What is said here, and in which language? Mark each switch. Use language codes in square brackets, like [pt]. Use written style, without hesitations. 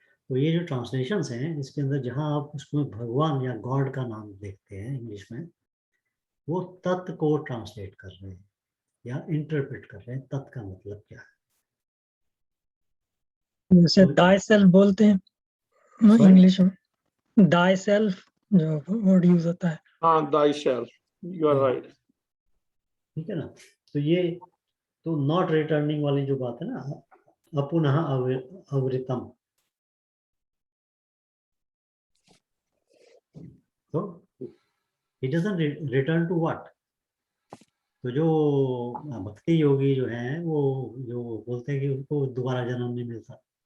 [hi] तो ये जो ट्रांसलेशंस हैं इसके अंदर जहाँ आप उसमें भगवान या गॉड का नाम देखते हैं इंग्लिश में, वो तत्व को ट्रांसलेट कर रहे हैं या इंटरप्रेट कर रहे हैं, तत्व का मतलब क्या है। जैसे दाई सेल्फ बोलते हैं [en] Sorry? [hi] इंग्लिश में, दाई सेल्फ जो वर्ड यूज होता है। [en] हाँ, thyself, you are right. [hi] ठीक है ना। तो ये तो नॉट रिटर्निंग वाली जो बात है ना, अपुनः अवृतम, तो [en] It doesn't return to what. [hi] तो जो भक्ति योगी जो हैं वो जो बोलते हैं कि उनको दोबारा जन्म नहीं मिलता,